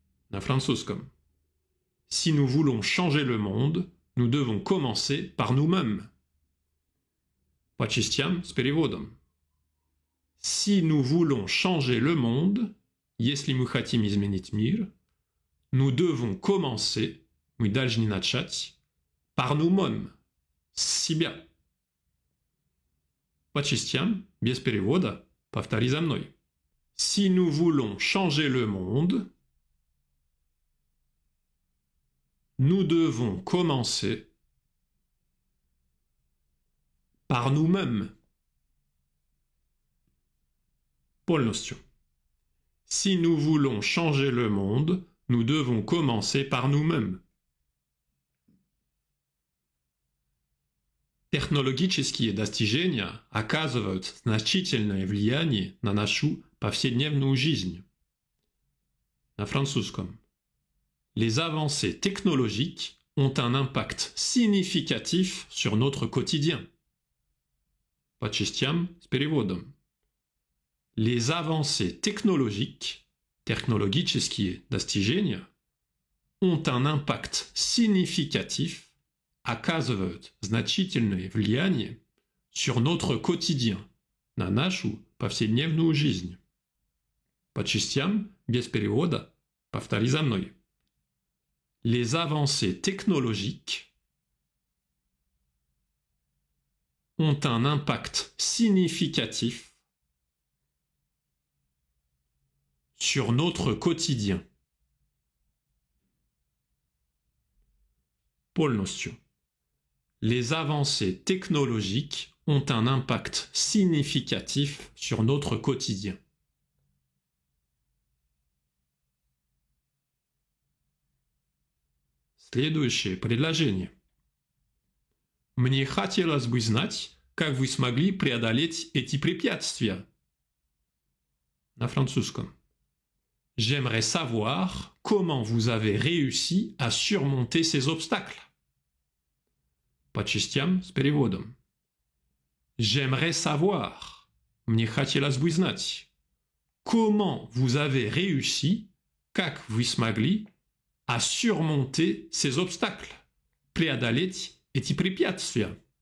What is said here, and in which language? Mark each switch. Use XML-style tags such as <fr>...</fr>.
<ru>На французском.</ru> <fr>Si nous voulons changer le monde, nous devons commencer par nous-mêmes.</fr> <ru>По частям с переводом.</ru> <fr>Si nous voulons changer le monde,</fr> <ru>если мы хотим изменить мир,</ru> <fr>nous devons commencer,</fr> <ru>мы должны начать,</ru> <fr>par nous-mêmes,</fr> <ru>с себя. По частям, без перевода, повтори за мной.</ru> <fr>Si nous voulons changer le monde, nous devons commencer par nous-mêmes.</fr> <ru>Полностью.</ru> <fr>Si nous voulons changer le monde, nous devons commencer par nous-mêmes.</fr> <ru>Технологические достижения оказывают значительное влияние на нашу повседневную жизнь. На французском.</ru> <fr>Les avancées technologiques ont un impact significatif sur notre quotidien.</fr> <ru>По частям с переводом.</ru> <fr>Les avancées technologiques,</fr> <ru>технологические достижения,</ru> <fr>ont un impact significatif,</fr> <ru>оказывают значительное влияние</ru> <fr>sur notre quotidien,</fr> <ru>на нашу повседневную жизнь. По частям, без перевода, повтори за мной.</ru> <fr>Les avancées technologiques ont un impact significatif sur notre quotidien.</fr> <ru>Полностью.</ru> <fr>Les avancées technologiques ont un impact significatif sur notre quotidien.</fr> <ru>Следующее предложение. Мне хотелось бы знать, как вы смогли преодолеть эти препятствия. На французском.</ru> <fr>J'aimerais savoir comment vous avez réussi à surmonter ces obstacles.</fr> <ru>По частям с переводом.</ru> <fr>J'aimerais savoir,</fr> <ru>мне хотелось бы знать,</ru> <fr>comment vous avez réussi,</fr> <ru>как вы смогли,</ru> <fr>à surmonter ces obstacles,</fr> <ru>преодолеть эти препятствия.</ru>